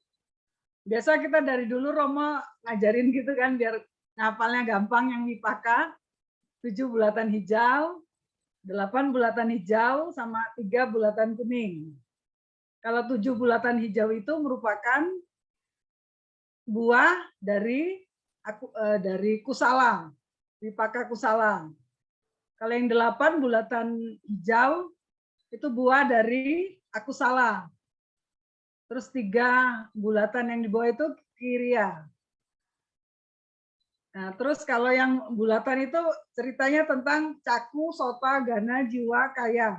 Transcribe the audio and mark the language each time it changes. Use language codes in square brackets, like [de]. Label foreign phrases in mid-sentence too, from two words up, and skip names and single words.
[id] Biasa kita dari dulu Romo ngajarin gitu kan biar ngapalnya gampang yang Wipaka. 7 bulatan hijau, 8 bulatan hijau sama 3 bulatan kuning. Kalau 7 bulatan hijau itu merupakan buah dari kusala, [pi] Wipaka kusala. [id] Kalau yang 8 bulatan hijau itu buah dari akusala. Terus 3 bulatan yang di bawah itu kiriya. Nah, terus kalau yang bulatan itu ceritanya tentang [pi] caku, sota, gana, jiwa, kaya.